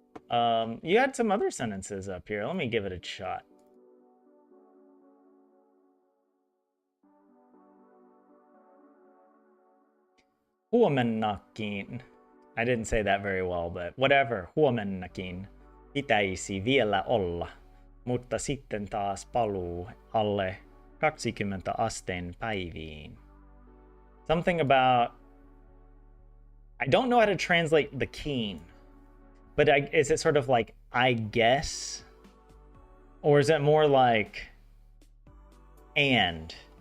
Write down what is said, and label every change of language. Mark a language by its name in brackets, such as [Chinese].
[English] You had some other sentences up here. Let me give it a shot. Huomennakin. I didn't say that very well, but whatever. [Finnish] Huomennakin pitäisi vielä olla, mutta sitten taas paluu alle 20 asteen päiviin. [English] Something about... I don't know how to translate the keen, but is it sort of like, I guess? Or is it more like, and?